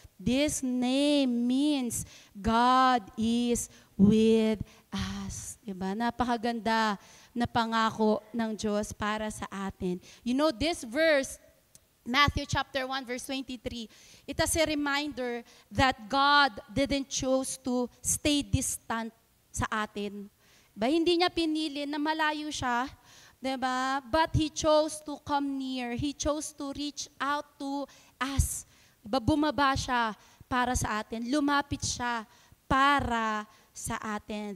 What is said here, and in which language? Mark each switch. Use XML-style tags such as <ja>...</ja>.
<en>This name means God is with us.</en> <tl>Diba? Napakaganda na pangako ng Diyos para sa atin.</tl> <en>You know, this verse, Matthew chapter 1 verse 23, it is a reminder that God didn't choose to stay distant</en> <tl>sa atin. Diba? Hindi niya pinili na malayo siya, diba?</tl> <en>But He chose to come near. He chose to reach out to us.</en> <tl>Diba? Bumaba siya para sa atin. Lumapit siya para sa atin.</tl>